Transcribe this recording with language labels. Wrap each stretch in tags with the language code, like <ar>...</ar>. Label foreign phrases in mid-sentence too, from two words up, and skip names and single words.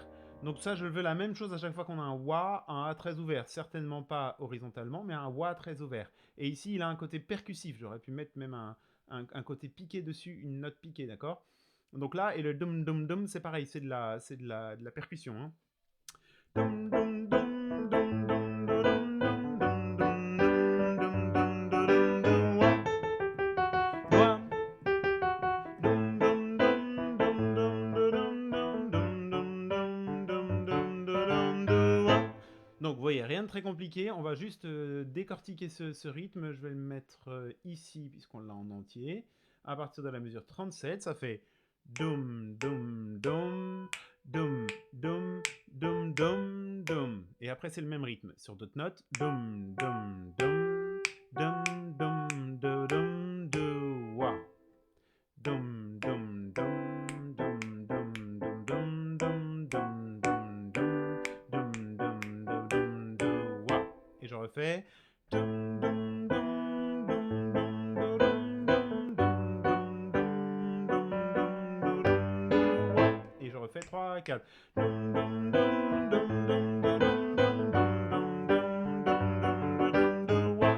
<fr>Donc ça, je veux la même chose à chaque fois qu'on a un Wa, un A très ouvert. Certainement pas horizontalement, mais un Wa très ouvert. Et ici, il a un côté percussif. J'aurais pu mettre même un côté piqué dessus, une note piquée, d'accord? Donc là, et le dum dum dum, c'est pareil, c'est de la percussion. Hein. Dum dum dum dum dum dum dum dum dum dum dum dum dum wa. Wa. Dum dum dum dum dum dum dum dum dum dum dum dum dum dum wa. Donc vous voyez, rien de très compliqué, on va juste décortiquer ce rythme, je vais le mettre ici puisqu'on l'a en entier. À partir de la mesure 37, ça fait dum dum dum dum dum dum dum dum. Et après c'est le même rythme sur d'autres notes. Dum dum dum dum dum dum dum dum wa. Dum dum dum dum dum dum dum dum dum dum dum dum dum dum dum dum wa. Et je refais. Dum dum dum dum dum dum dum dum dum dum dum dum wa. Et je refais 3, 4. Dum dum dum dum dum dum dum dum dum dum dum dum wa.</fr>